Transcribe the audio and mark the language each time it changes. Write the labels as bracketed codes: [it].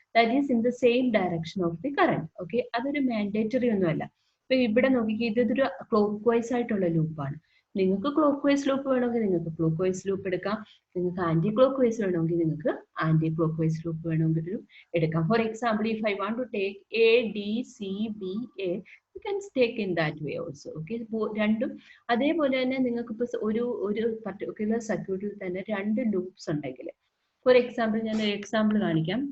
[en] That is in the same direction of the current. Okay, [ml] അതൊരു mandatory ഒന്നുമല്ല. ഇപ്പൊ ഇവിടെ നോക്കിക്കേ, ഇതൊരു ക്ലോക്ക് വൈസ് ആയിട്ടുള്ള ലൂപ്പാണ്. നിങ്ങൾക്ക് ക്ലോക്ക് വൈസ് ലൂപ്പ് വേണമെങ്കിൽ നിങ്ങൾക്ക് ക്ലോക്ക് വൈസ് ലൂപ്പ് എടുക്കാം. നിങ്ങൾക്ക് ആന്റി ക്ലോക്ക് വൈസ് വേണമെങ്കിൽ നിങ്ങൾക്ക് ആന്റി ക്ലോക്ക് വൈസ് ലൂപ്പ് വേണമെങ്കിലും എടുക്കാം. [en] For example, if I want to take ADCBA, you can take in that way also. [ml] Okay, രണ്ടും അതേപോലെ തന്നെ നിങ്ങൾക്ക് ഇപ്പൊ ഒരു പർട്ടിക്കുലർ സർക്യൂട്ടിൽ തന്നെ രണ്ട് ലൂപ്സ് ഉണ്ടെങ്കിൽ, ഫോർ എക്സാമ്പിൾ ഞാൻ ഒരു എക്സാമ്പിൾ കാണിക്കാം.